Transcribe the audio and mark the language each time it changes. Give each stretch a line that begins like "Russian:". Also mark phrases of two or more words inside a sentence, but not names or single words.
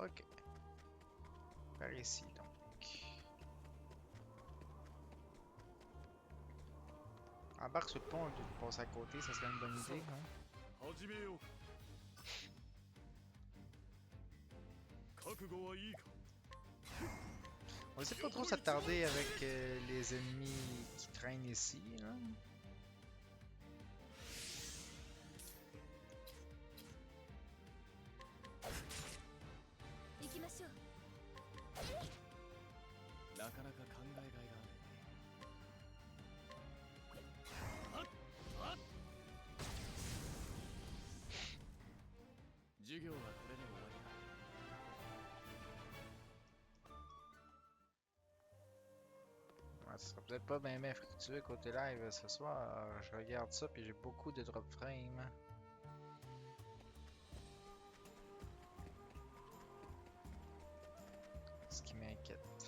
French: Ok, par ici donc. Embarque sur le pont au lieu de passer à côté, ça serait une bonne idée, hein?
Japanese: 始めようか。覚悟はいいか。
French: On sait pas trop s'attarder avec les ennemis qui traînent ici, là.
Japanese: 行きましょう。なかなか考えがいがあるね。はっはっ。授業はこれで終わりだ。
French: Ouais, ça sera peut-être pas bien fructueux côté live ce soir. Je regarde ça puis j'ai beaucoup de
English: drop frame.
French: Ce qui m'inquiète.